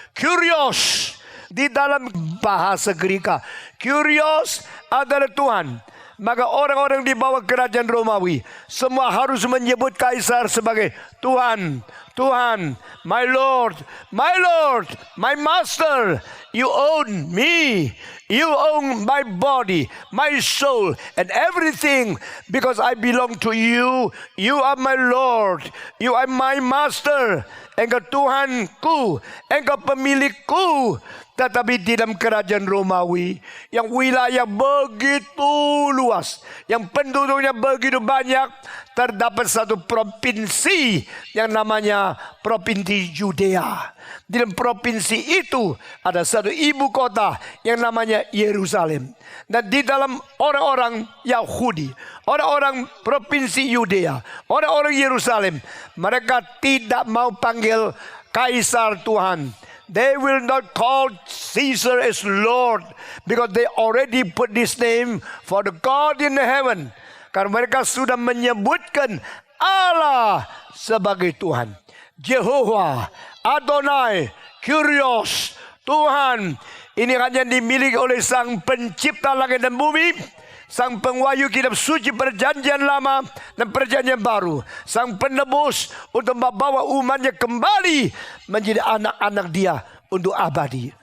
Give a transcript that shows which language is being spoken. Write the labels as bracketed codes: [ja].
[id] Kyrios di dalam bahasa Greka, Kyrios adalah Tuhan. Maka orang-orang di bawah kerajaan Romawi semua harus menyebut kaisar sebagai Tuhan, Tuhan, [en] my Lord, my Lord, my Master. You own me, you own my body, my soul, and everything because I belong to you. You are my Lord, you are my Master. [id] Engkau Tuhanku, engkau pemilikku. Tetapi di dalam kerajaan Romawi yang wilayah begitu luas, yang penduduknya begitu banyak, terdapat satu provinsi yang namanya Provinsi Yudea. Di dalam provinsi itu ada satu ibu kota yang namanya Yerusalem. Dan di dalam orang-orang Yahudi, orang-orang provinsi Yudea, orang-orang Yerusalem, mereka tidak mau panggil Kaisar Tuhan. [en] They will not call Caesar as Lord because they already put this name for the God in heaven. [id] Karena mereka sudah menyebutkan Allah sebagai Tuhan. Jehovah, Adonai, Kyrios, Tuhan. Ini hanya dimiliki oleh Sang Pencipta langit dan bumi, Sang Pengwayu kitab suci perjanjian lama dan perjanjian baru, Sang Penebus untuk membawa umatnya kembali menjadi anak-anak Dia untuk abadi.